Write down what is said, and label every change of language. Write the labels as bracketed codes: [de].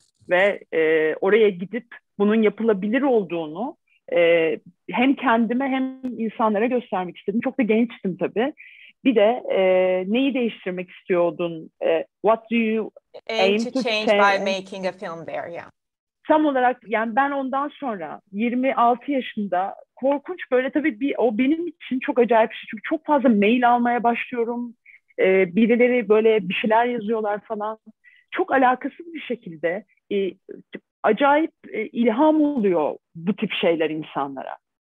[tr] Ve oraya gidip bunun yapılabilir olduğunu hem kendime hem insanlara göstermek istedim. Çok da gençtim tabii. Bir de neyi değiştirmek istiyordun? [en] What do you aim to change by making a film there? Yeah. [tr] Tam olarak yani ben ondan sonra 26 yaşında korkunç böyle tabii o benim için çok acayip bir şey. Çünkü çok fazla mail almaya başlıyorum. Birileri böyle bir şeyler yazıyorlar falan. Çok alakasız bir şekilde acayip ilham oluyor bu tip şeyler insanlara.